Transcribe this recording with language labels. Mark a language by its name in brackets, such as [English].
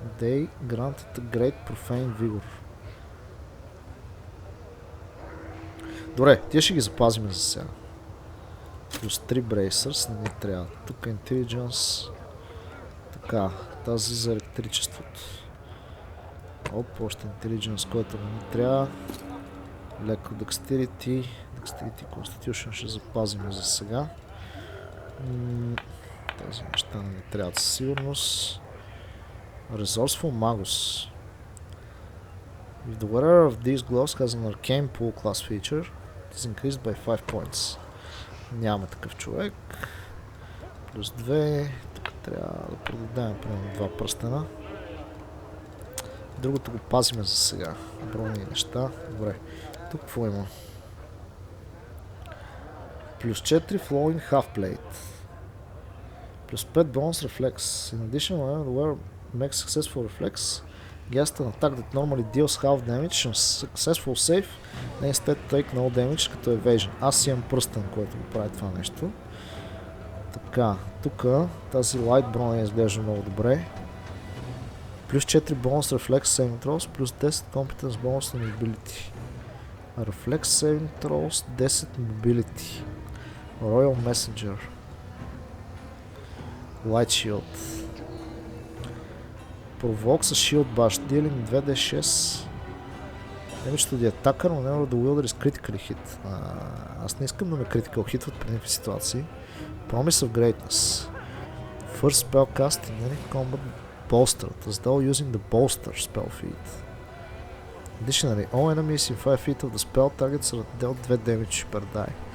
[English] They granted a great Profane Vigor. [Bulgarian] Добре, тия ще ги запазим за сега. Плюс 3 Bracers, не ни трябва. Тук Intelligence. Така, тази за електричеството. Оп, още Intelligence, който не ни трябва. Леко Dexterity. Dexterity Constitution ще запазим за сега. Тези неща не ни трябват със сигурност. [English] Resourceful Magus. If the wearer of these gloves has an arcane pool class feature, it is increased by 5 points. [Bulgarian] Нямаме такъв човек. Плюс 2. Тук трябва да продадем примерно 2 пръстена. Другото го пазиме за сега. Брони неща. Добре. Тук какво има? [English] Плюс 4 Flowing Half Plate. Плюс 5 Bonus Reflex. In addition, when the wearer makes successful reflex, against an attack that normally deals half damage on successful save, they instead take no damage като evasion. [Bulgarian] Аз имам пръстен, който го прави това нещо. Така, тук тази light броня изглежда много добре. [English] Плюс 4 bonus reflex saving throws, плюс 10 competence bonus на mobility. Reflex saving throws, 10 mobility. Royal Messenger. Light shield. Provoke с shield bash, dealing 2d6. Damage to the attacker, whenever the wielder is critically hit. [Bulgarian] Аз не искам да ме critical hitват при някакви ситуации. [English] Promise of Greatness. First spell cast in any combat bolstered, as though using the bolster spell feat. Additionally, all enemies in 5 feet of the spell targets are dealt 2 damage per die.